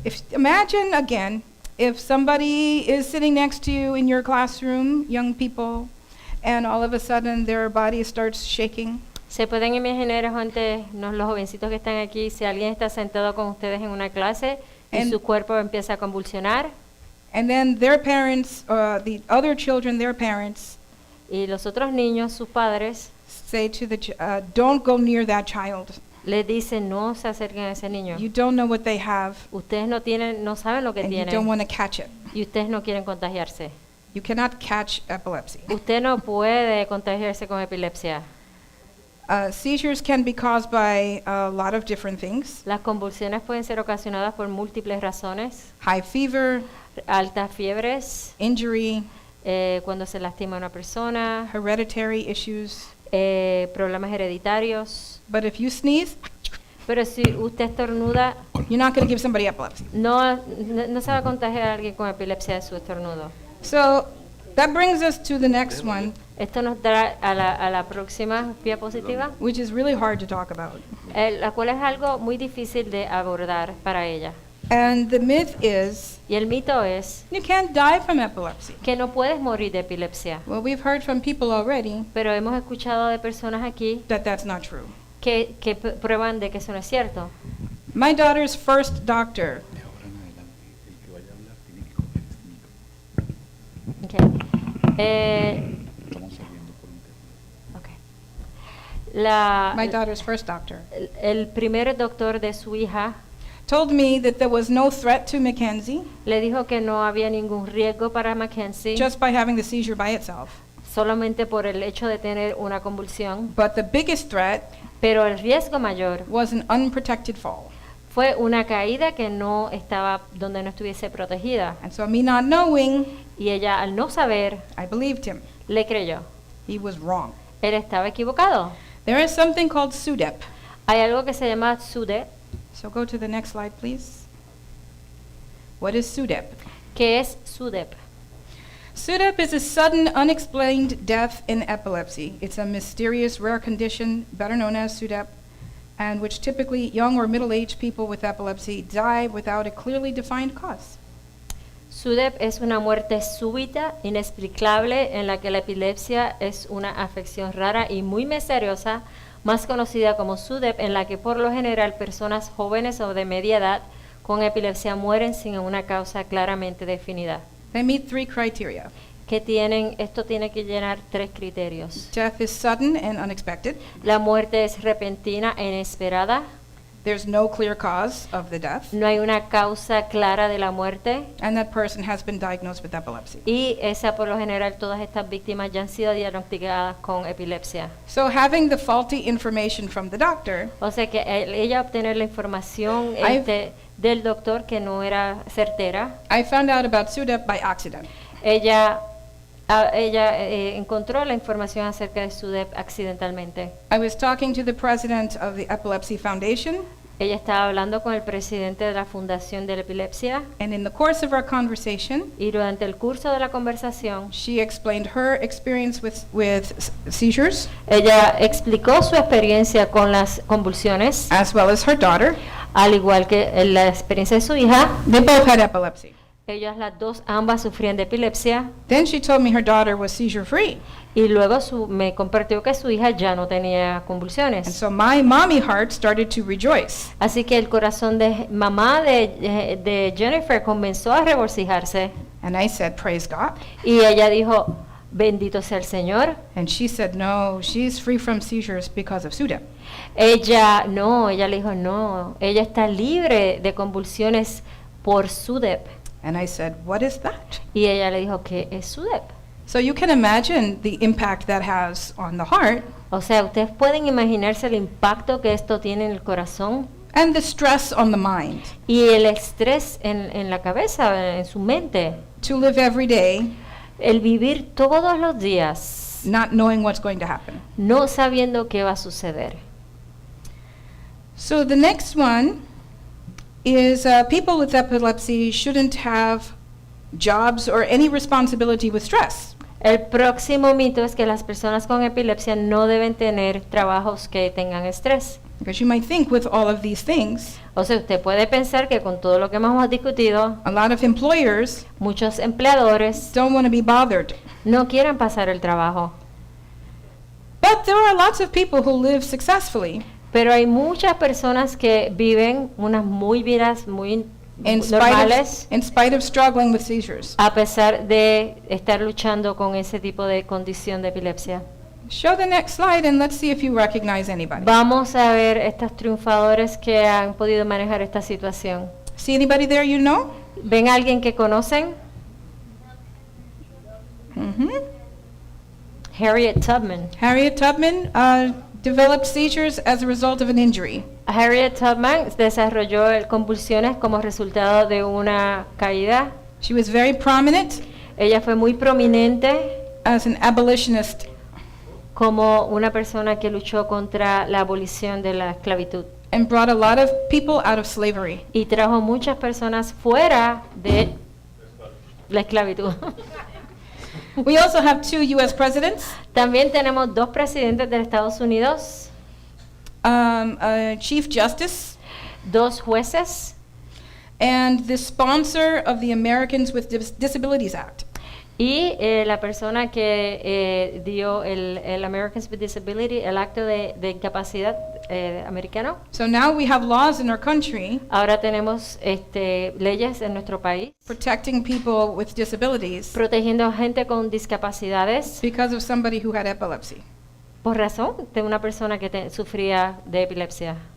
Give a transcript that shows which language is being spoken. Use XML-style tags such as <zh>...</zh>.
<en>Imagine again, if somebody is sitting next to you in your classroom, young people, and all of a sudden their body starts shaking.</en> <es>Se pueden imaginar, gente, los jovencitos que están aquí, si alguien está sentado con ustedes en una clase y su cuerpo empieza a convulsionar.</es> <en>And then their parents, the other children, their parents,</en> <es>Y los otros niños, sus padres,</es> <en>say to don't go near that child.</en> <es>les dicen, no se acerquen a ese niño.</es> <en>You don't know what they have,</en> <es>Ustedes no saben lo que</es> <en>and you don't</en> <es>tienen</es> <en>want to catch it.</en> <es>y ustedes no quieren contagiarse.</es> <en>You cannot catch epilepsy.</en> <es>Usted no puede contagiarse con epilepsia.</es> <en>Seizures can be caused by a lot of different things.</en> <es>Las convulsiones pueden ser ocasionadas por múltiples razones.</es> <en>High fever,</en> <es>Altas fiebres,</es> <en>injury,</en> <es>cuando se lastima a una persona,</es> <en>hereditary issues.</en> <es>problemas hereditarios.</es> <en>But if you sneeze,</en> <es>Pero si usted estornuda,</es> <en>you're not going to give somebody epilepsy.</en> <es>no se va a contagiar a alguien con epilepsia de su estornudo.</es> <en>So that brings us to the next one,</en> <es>Esto nos da a la próxima diapositiva,</es> <en>which is really hard to talk about.</en> <es>la cual es algo muy difícil de abordar para ella.</es> <en>And the myth is</en> <es>Y el mito es</es> <en>you can't die from epilepsy.</en> <es>que no puedes morir de epilepsia.</es> <en>Well, we've heard from people already</en> <es>Pero hemos escuchado de personas aquí</es> <en>that that's not true.</en> <es>que prueban de que eso no es cierto.</es> <en>My daughter's first doctor</en> <es>De ahora en adelante, el que vaya a hablar tiene que coger este micrófono.</es> <en>Okay.</en> <es>Estamos saliendo por internet.</es> <en>Okay. my daughter's first doctor</en> <es>El primer doctor de su hija</es> <en>told me that there was no threat to Mackenzie</en> <es>le dijo que no había ningún riesgo para Mackenzie</es> <en>just by having the seizure by itself.</en> <es>solamente por el hecho de tener una convulsión,</es> <en>But the biggest threat</en> <es>pero el riesgo mayor</es> <en>was an unprotected fall.</en> <es>fue una caída que no estaba donde no estuviese protegida.</es> <en>And so me not knowing,</en> <es>Y ella, al no saber,</es> <en>I believed him.</en> <es>le creyó.</es> <en>He was wrong.</en> <es>Él estaba equivocado.</es> <en>There is something called SUDEP.</en> <es>Hay algo que se llama SUDEP.</es> <en>So go to the next slide, please. What is SUDEP?</en> <es>¿Qué es SUDEP?</es> <en>SUDEP is a sudden unexplained death in epilepsy. It's a mysterious rare condition, better known as SUDEP, and which typically young or middle-aged people with epilepsy die without a clearly defined cause.</en> <es>SUDEP es una muerte súbita, inexplicable, en la que la epilepsia es una afección rara y muy misteriosa, más conocida como SUDEP, en la que por lo general personas jóvenes o de media edad con epilepsia mueren sin una causa claramente definida.</es> <en>They meet three criteria.</en> <es>que tienen, esto tiene que llenar 3 criterios.</es> <en>Death is sudden and unexpected.</en> <es>La muerte es repentina e inesperada.</es> <en>There's no clear cause of the death.</en> <es>No hay una causa clara de la muerte.</es> <en>And that person has been diagnosed with epilepsy.</en> <es>Y esa, por lo general, todas estas víctimas ya han sido diagnosticadas con epilepsia.</es> <en>So having the faulty information from the doctor,</en> <es>O sea que ella obtener la información del doctor que no era certera,</es> <en>I found out about SUDEP by accident.</en> <es>ella encontró la información acerca de SUDEP accidentalmente.</es> <en>I was talking to the president of the Epilepsy Foundation,</en> <es>Ella estaba hablando con el presidente de la Fundación de la Epilepsia</es> <en>and in the course of our conversation,</en> <es>y durante el curso de la conversación,</es> <en>she explained her experience with seizures,</en> <es>ella explicó su experiencia con las convulsiones,</es> <en>as well as her daughter.</en> <es>al igual que la experiencia de su hija.</es> <en>They both had epilepsy.</en> <es>Ellas las dos, ambas sufrían de epilepsia.</es> <en>Then she told me her daughter was seizure-free.</en> <es>Y luego me compartió que su hija ya no tenía</es> <en>And</en> <es>convulsiones.</es> <en>so my mommy heart started to rejoice.</en> <es>Así que el corazón de mamá de Jennifer comenzó a regocijarse.</es> <en>And I said, praise God.</en> <es>Y ella dijo, bendito sea el Señor.</es> <en>And she said, no, she's free from seizures because of SUDEP.</en> <es>Ella le dijo, no, ella está libre de convulsiones por SUDEP.</es> <en>And I said, what is that?</en> <es>Y ella le dijo, ¿qué es SUDEP?</es> <en>So you can imagine the impact that has on the heart</en> <es>O sea, ustedes pueden imaginarse el impacto que esto tiene en el corazón</es> <en>and the stress on the mind</en> <es>y el estrés en la cabeza, en su mente.</es> <en>to live every day</en> <es>El vivir todos los días</es> <en>not knowing what's going to happen.</en> <es>no sabiendo qué va a suceder.</es> <en>So the next one is people with epilepsy shouldn't have jobs or any responsibility with stress.</en> <es>El próximo mito es que las personas con epilepsia no deben tener trabajos que tengan estrés.</es> <en>Because you might think with all of these things,</en> <es>O sea, usted puede pensar que con todo lo que hemos discutido,</es> <en>a lot of employers</en> <es>muchos empleadores</es> <en>don't want to be bothered.</en> <es>no quieren pasar el trabajo.</es> <en>But there are lots of people who live successfully</en> <es>Pero hay muchas personas que viven unas vidas muy normales</es> <en>in spite of struggling with seizures.</en> <es>a pesar de estar luchando con ese tipo de condición de epilepsia.</es> <en>Show the next slide and let's see if you recognize anybody.</en> <es>Vamos a ver estos triunfadores que han podido manejar esta situación.</es> <en>See anybody there you know?</en> <es>¿Ven a alguien que conocen?</es> <en>Harriet Tubman. Harriet Tubman developed seizures as a result of an injury.</en> <es>Harriet Tubman desarrolló convulsiones como resultado de una caída.</es> <en>She was very prominent</en> <es>Ella fue muy prominente</es> <en>as an abolitionist</en> <es>como una persona que luchó contra la abolición de la esclavitud</es> <en>and brought a lot of people out of slavery.</en> <es>y trajo muchas personas fuera de la esclavitud.</es> <en>We also have 2 U.S. presidents,</en> <es>También tenemos 2 presidentes de Estados Unidos,</es> <en>a chief justice,</en> <es>2 jueces</es> <en>and the sponsor of the Americans with Disabilities Act.</en> <es>y la persona que dio el Americans with Disability, el acto de incapacidad americano.</es> <en>So now we have laws in our country</en> <es>Ahora tenemos leyes en nuestro país</es> <en>protecting people with disabilities</en> <es>protegiendo a gente con discapacidades</es> <en>because of somebody who had epilepsy.</en> <es>por razón de una persona que sufría de epilepsia.</es>